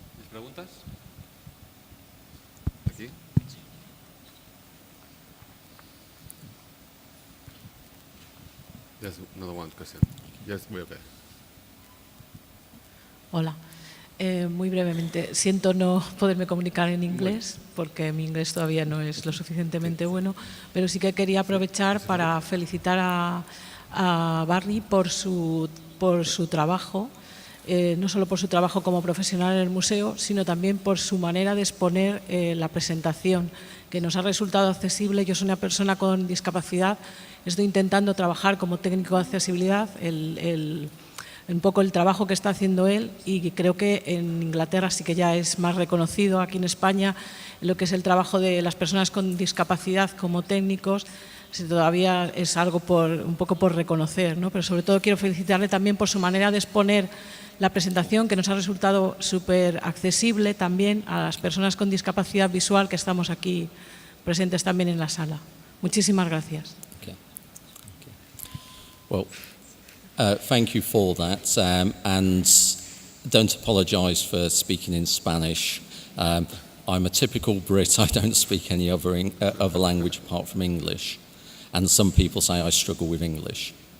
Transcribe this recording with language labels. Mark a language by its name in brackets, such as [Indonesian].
[Spanish] ¿Preguntas? Aquí. [English] There's another one question. Yes, muy okay. [Spanish] Hola. Muy brevemente, siento no poderme comunicar en inglés porque mi inglés todavía no es lo suficientemente bueno, pero sí que quería aprovechar para felicitar a Barry por su trabajo, no solo por su trabajo como profesional en el museo, sino también por su manera de exponer la presentación, que nos ha resultado accesible. Yo soy una persona con discapacidad, estoy intentando trabajar como técnico de accesibilidad, un poco el trabajo que está haciendo él, y creo que en Inglaterra sí que ya es más reconocido. Aquí en España, lo que es el trabajo de las personas con discapacidad como técnicos, todavía es algo un poco por reconocer, ¿no? Pero sobre todo quiero felicitarle también por su manera de exponer la presentación, que nos ha resultado súper accesible también a las personas con discapacidad visual que estamos aquí presentes también en la sala. Muchísimas gracias. [English] Okay. Well, thank you for that, and don't apologise for speaking in Spanish. I'm a typical Brit. I don't speak any other language apart from English, and some people say I struggle with English.